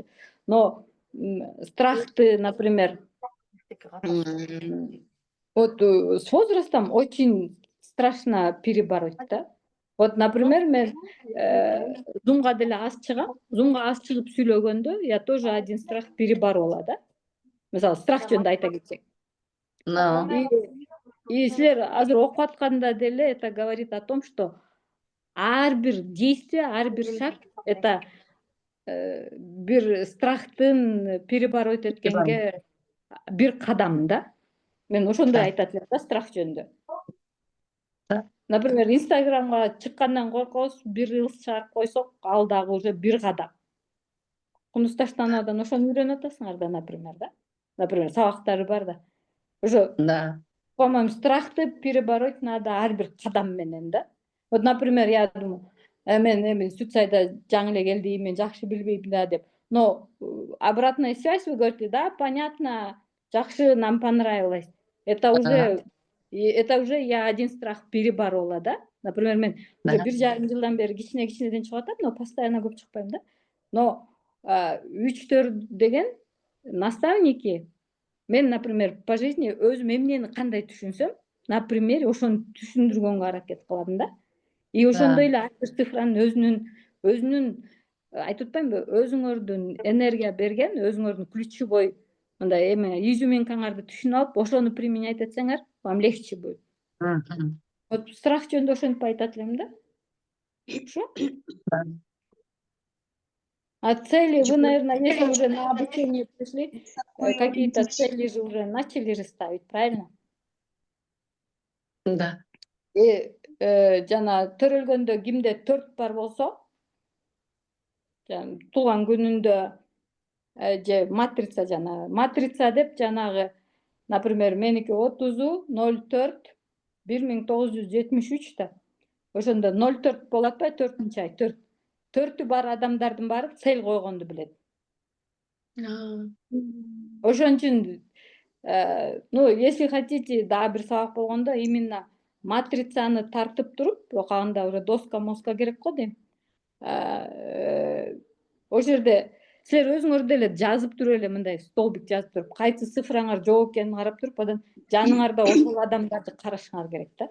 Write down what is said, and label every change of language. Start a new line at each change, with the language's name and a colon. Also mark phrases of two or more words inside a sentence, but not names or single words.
Russian: Но страхты, например, вот с возрастом очень страшно перебороть, да. Вот, например,
Kyrgyz: мен зумга деле аз чыгам, зумга аз чыгып сүйлөгөндө
Russian: я тоже один страх переборола,
Kyrgyz: да. Мисалы, страх жөнүндө айта кетсек. И силер азыр окуп атканда деле
Russian: это говорит о том, что
Kyrgyz: ар бир действие, ар бир шаг это бир страхтын перебороть эткенге бир кадам да. Мен ошондой айтат элем да страх жөнүндө. Например, Инстаграмга чыккандан коркобуз, бир рилс чыгарып койсок, ал дагы уже бир кадам. Кундуз Таштановадан ошону үйрөнүп атасыңар да, например, да. Например, сабактары бар да.
Russian: Уже, по-моему,
Kyrgyz: страхты
Russian: перебороть надо
Kyrgyz: ар бир кадам менен да.
Russian: Вот, например, я думаю,
Kyrgyz: мен Сүтсайда жаңы эле келдим, мен жакшы билбейм да деп.
Russian: Но обратная связь, вы говорите, да, понятно, жакшы, нам понравилось. Это уже я один страх переборола, да. Например,
Kyrgyz: мен уже 1,5 жылдан бери кичинеден чыгып атам, но постоянно көп чыкпайм да. Но 3-4 деген наставники, мен, например, по жизни өзүм эмнени кандай түшүнсөм, например, ошону түшүндүргөнгө аракет кылам да. И ошондой эле ар бир цифранын өзүнүн айтып атпаймынбы, өзүңөрдүн энергия берген, өзүңөрдүн ключевой мындай эме изюминкаңарды түшүнүп алып, ошону применять этсеңер,
Russian: вам легче будет.
Kyrgyz: Вот страх жөнүндө ошентип айтат элем да.
Russian: Хорошо? А цели вы, наверное, если уже на обучение пришли, какие-то цели же уже начали же ставить, правильно? Да.
Kyrgyz: Жана төрөлгөндө кимде 4 бар болсо, туулган күнүндө же матрица деп жанагы, например, меники 30/04/1973 да. Ошондо 04 болот атпайбы, 4-ай, 4. 4-ү бар адамдардын баары цель койгонду билет. Ошон үчүн,
Russian: ну, если хотите,
Kyrgyz: дагы бир сабак болгондо именно матрицаны тартып туруп, бирок анда уже доска керек го дейм. Ошол жерде силер өзүңөр деле жазып туруп эле мындай столбик жазып туруп, кайсы цифраңар жок экенин карап туруп, анан жаныңарда ошол адамдарды карашыңар керек да.